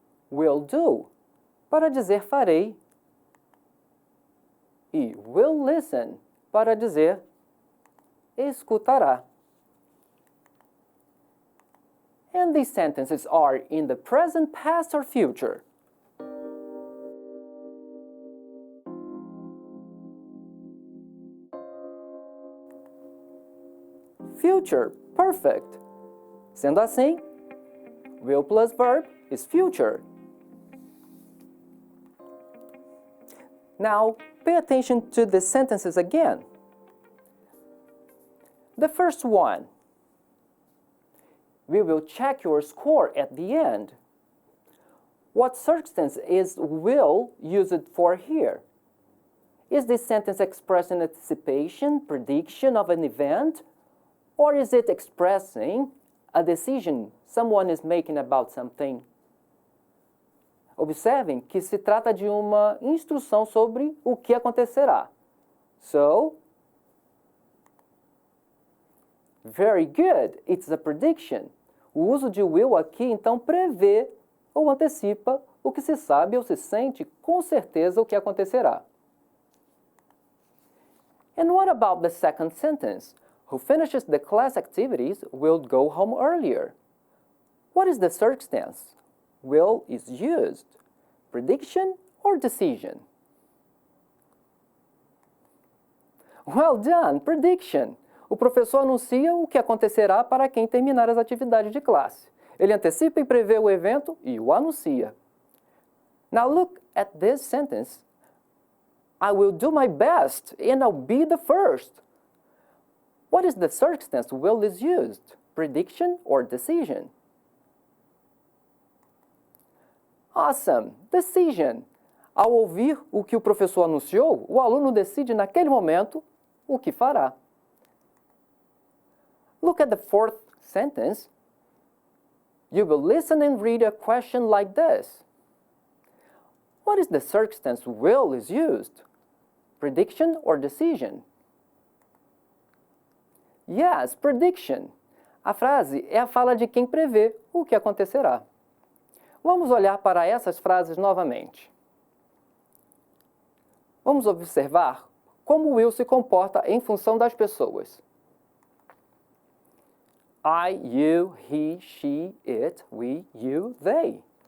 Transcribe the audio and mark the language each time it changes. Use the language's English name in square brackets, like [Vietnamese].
[English] Will do, [Portuguese] para dizer farei. E [English] will listen, [Portuguese] para dizer escutará. [English] And these sentences are in the present, past, or future. Future, perfect. [Portuguese] Sendo assim, [English] will plus verb is future. Now, pay attention to the sentences again. The first one. We will check your score at the end. What circumstance is will used for here? Is this sentence expressing anticipation, prediction of an event? Or is it expressing a decision someone is making about something? [Portuguese] Observem que se trata de uma instrução sobre o que acontecerá. [English] So, very good, it's a prediction. [Portuguese] O uso de will aqui, então, prevê ou antecipa o que se sabe ou se sente com certeza o que acontecerá. [English] And what about the second sentence? Who finishes the class activities will go home earlier. What is the circumstance? Will is used. Prediction or decision? Well done, prediction. [Portuguese] O professor anuncia o que acontecerá para quem terminar as atividades de classe. Ele antecipa e prevê o evento e o anuncia. [English] Now look at this sentence. I will do my best and I'll be the first. What is the circumstance will is used? Prediction or decision? Awesome! Decision. [Portuguese] Ao ouvir o que o professor anunciou, o aluno decide naquele momento o que fará. [English] Look at the fourth sentence. You will listen and read a question like this. What is the circumstance will is used? Prediction or decision? Yes, prediction. [Portuguese] A frase é a fala de quem prevê o que acontecerá. Vamos olhar para essas frases novamente. Vamos observar como o will se comporta em função das pessoas. [English] I, you, he, she, it, we, you, they.